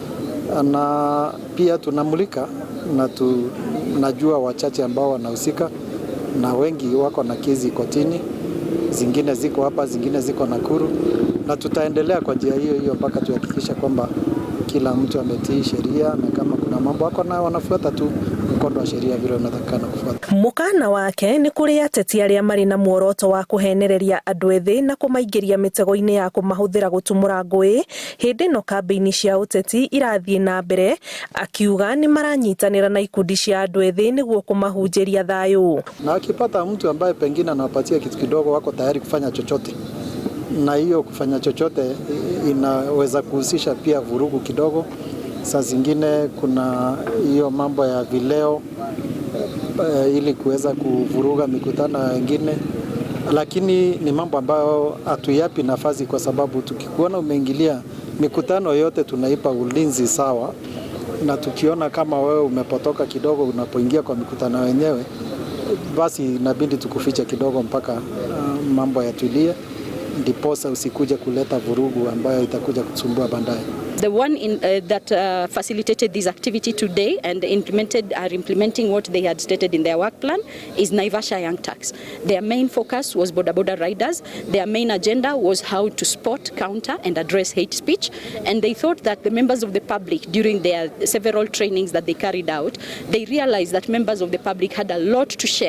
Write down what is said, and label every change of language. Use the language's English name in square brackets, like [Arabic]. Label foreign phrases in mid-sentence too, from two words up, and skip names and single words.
[Swahili] na pia tunamulika na tunajua wachache ambao wanahusika, na wengi wako na kesi kotini, zingine ziko hapa, zingine ziko Nakuru, na tutaendelea kwa njia hiyo hiyo mpaka tuhakikisha kwamba kila mtu ametii sheria, na kama kuna mambo wako na wanafuata tu mkondo wa sheria vile unatakana kufuata. [Kikuyu] Mukana wake ni kũrĩ ateti arĩa marĩ na muoroto wa kũhenereria andũ ethĩ na kũmaingĩria mĩtego-inĩ ya kũmahũthĩra gũtumũra ngũĩ hĩndĩ ĩno kambĩini cia ũteti irathiĩ na mbere, akiuga nĩ maranyitanĩra na ikundi cia andũ ethĩ nĩguo kũmahunjĩria thayũ. [Swahili] Na akipata mtu ambaye pengine anawapatia kitu kidogo, wako tayari kufanya chochote, na hiyo kufanya chochote inaweza kuhusisha pia vurugu kidogo. Saa zingine kuna hiyo mambo ya vileo ili kuweza kuvuruga mikutano wengine, lakini ni mambo ambayo hatuyapi nafasi, kwa sababu tukikuona umeingilia mikutano yote tunaipa ulinzi sawa, na tukiona kama wewe umepotoka kidogo unapoingia kwa mikutano wenyewe, basi inabidi tukufiche kidogo mpaka mambo yatulie, ndiposa usikuje kuleta vurugu ambayo itakuja kusumbua baadaye. [English] The one that facilitated this activity today and are implementing what they had stated in their work plan is Naivasha Young Turks. Their main focus was border riders. Their main agenda was how to spot, counter and address hate speech, and they thought that the members of the public, during their several trainings that they carried out, they realized that members of the public had a lot to share.